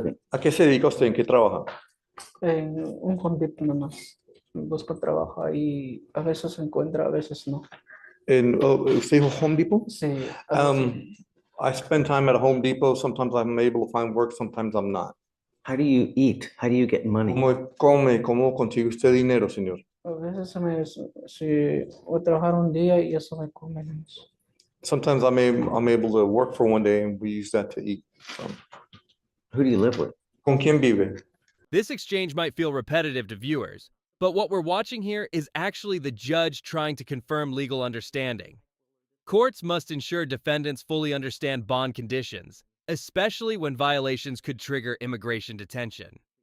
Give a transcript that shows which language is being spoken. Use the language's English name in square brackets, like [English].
[Spanish] ¿A qué se dedica usted? ¿En qué trabaja? En un Home Depot nomás. Busco trabajo y a veces se encuentra, a veces no. ¿Usted dijo Home Depot? Sí. a veces- [English] I spend time at a Home Depot. Sometimes I'm able to find work, sometimes I'm not. How do you eat? How do you get money? [Spanish] ¿Cómo come? ¿Cómo consigue usted dinero, señor? A veces si voy a trabajar un día y eso me come. [English] Sometimes I'm able to work for one day and we use that to eat. Who do you live with? [Spanish] ¿Con quién vive? [English] This exchange might feel repetitive to viewers, but what we're watching here is actually the judge trying to confirm legal understanding. Courts must ensure defendants fully understand bond conditions, especially when violations could trigger immigration detention.